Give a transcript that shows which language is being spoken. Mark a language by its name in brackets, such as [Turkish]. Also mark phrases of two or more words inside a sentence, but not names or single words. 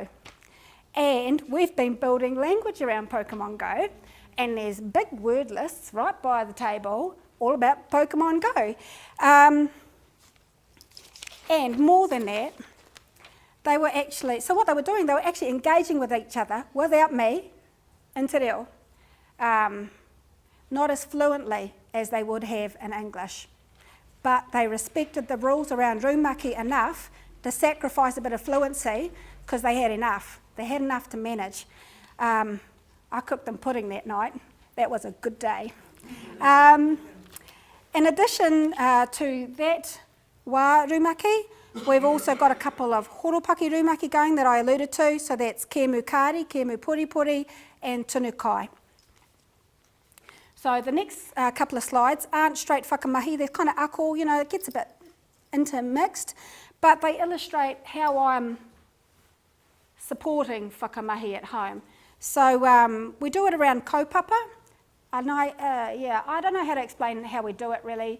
[English] And we've been building language around Pokemon Go, and there's big word lists right by the table all about Pokemon Go. And more than that, so what they were doing, they were actually engaging with each other without me in [Māori] te reo, [English] not as fluently as they would have in English. But they respected the rules around rumaki enough to sacrifice a bit of fluency because they had enough. They had enough to manage. I cooked them pudding that night. That was a good day. In addition to that [Māori] wā rumaki, [English] we've also got a couple of [Māori] horopaki rumaki [English] going that I alluded to. So that's [Māori] kēmu kāri, kēmu puripuri, [English] and [Māori] tunu kai. [English] So the next couple of slides aren't straight whakamahi. They're kind of ako, you know, it gets a bit intermixed, but they illustrate how I'm supporting whakamahi at home. So we do it around kaupapa. And I don't know how to explain how we do it really.